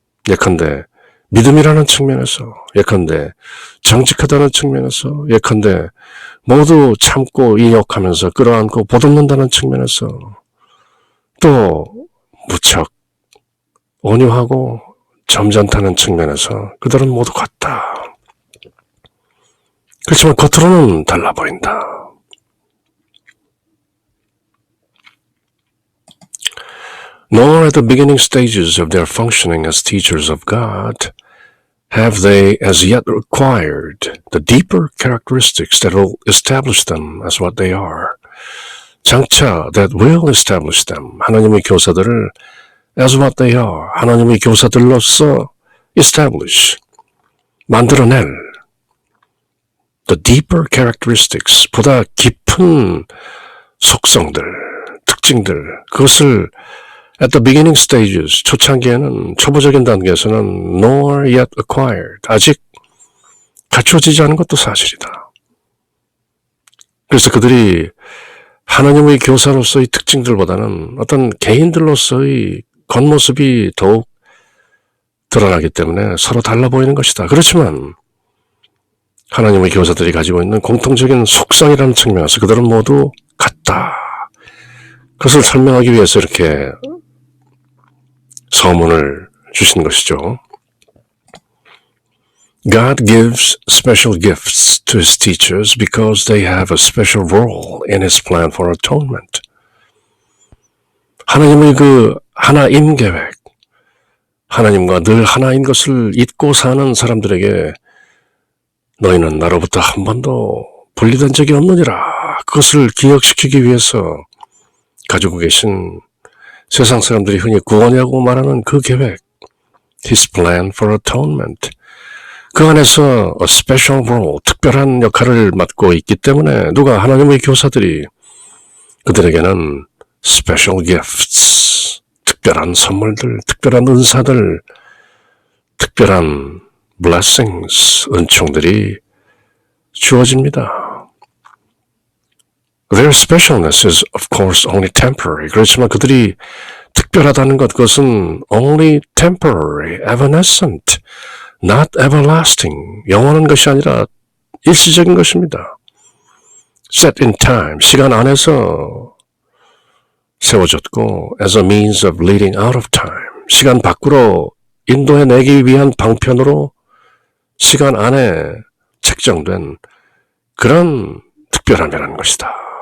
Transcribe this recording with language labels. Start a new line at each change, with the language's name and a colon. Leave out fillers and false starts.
Korean: 예컨대 믿음이라는 측면에서, 예컨대 정직하다는 측면에서, 예컨대 모두 참고 인욕하면서 끌어안고 보듬는다는 측면에서, 또 무척 온유하고 점잖다는 측면에서 그들은 모두 같다. 그렇지만 겉으로는 달라 보인다.
English: Nor at the beginning stages of their functioning as teachers of God have they as yet acquired the deeper characteristics that will establish them as what they are.
Korean: 장차
English: that will establish them,
Korean: 하나님의 교사들을
English: as what they are,
Korean: 하나님의 교사들로서 establish, 만들어낼
English: the deeper characteristics,
Korean: 보다 깊은 속성들, 특징들, 그것을
English: at the beginning stages,
Korean: 초창기에는, 초보적인 단계에서는
English: nor yet acquired,
Korean: 아직 갖춰지지 않은 것도 사실이다. 그래서 그들이 하나님의 교사로서의 특징들보다는 어떤 개인들로서의 겉모습이 더욱 드러나기 때문에 서로 달라 보이는 것이다. 그렇지만 하나님의 교사들이 가지고 있는 공통적인 속성이라는 측면에서 그들은 모두 같다. 그것을 설명하기 위해서 이렇게 서문을 주신 것이죠.
English: God gives special gifts to his teachers because they have a special role in his plan for atonement.
Korean: 하나님의 그 하나임 계획, 하나님과 늘 하나인 것을 잊고 사는 사람들에게 너희는 나로부터 한 번도 분리된 적이 없느니라. 그것을 기억시키기 위해서 가지고 계신 세상 사람들이 흔히 구원이라고 말하는 그 계획,
English: His plan for atonement.
Korean: 그 안에서 a special role, 특별한 역할을 맡고 있기 때문에 누가 하나님의 교사들이 그들에게는 special gifts, 특별한 선물들, 특별한 은사들, 특별한 blessings, 은총들이 주어집니다.
English: Their specialness is of course only temporary.
Korean: 그렇지만 그들이 특별하다는 것, 그것은
English: only temporary, evanescent, not everlasting,
Korean: 영원한 것이 아니라 일시적인 것입니다.
English: set in time,
Korean: 시간 안에서 세워졌고
English: as a means of leading out of time,
Korean: 시간 밖으로 인도해내기 위한 방편으로 시간 안에 책정된 그런 특별함이라는 것이다.